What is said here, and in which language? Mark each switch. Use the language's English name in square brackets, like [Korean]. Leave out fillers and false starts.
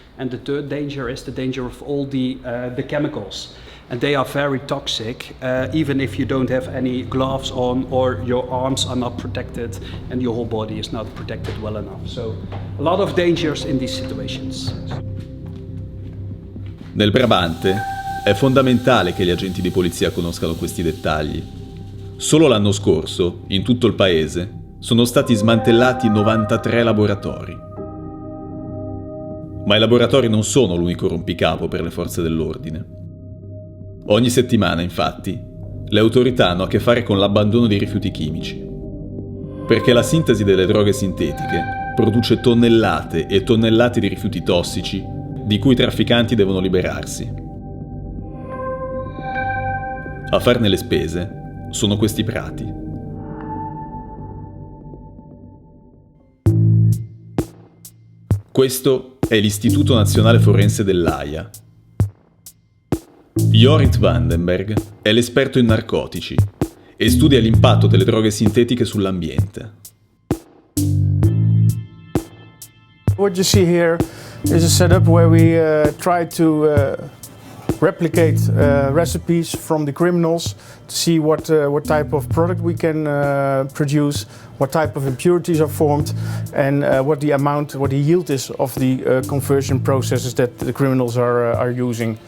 [English] And the third danger is the danger of all the chemicals. And they are very toxic, even if you don't have any gloves on or your arms are not protected and your whole body is not protected well enough. So a lot of dangers in these situations. [Italian] Nel Brabante è fondamentale che gli agenti di polizia conoscano questi dettagli. Solo l'anno scorso, in tutto il paese, sono stati smantellati 93 laboratori. Ma i laboratori non sono l'unico rompicapo per le forze dell'ordine. Ogni settimana, infatti, le autorità hanno a che fare con l'abbandono dei rifiuti chimici. Perché la sintesi delle droghe sintetiche produce tonnellate e tonnellate di rifiuti tossici di cui i trafficanti devono liberarsi. A farne le spese sono questi prati. Questo è l'Istituto Nazionale Forense dell'Aia. Jorrit Vandenberg è l'esperto in narcotici e studia l'impatto delle droghe sintetiche sull'ambiente. [English] What you see here is a setup where we try to replicate recipes from the criminals to see what type of product we can produce, what type of impurities are formed, and what the yield is of the conversion processes that the criminals are using.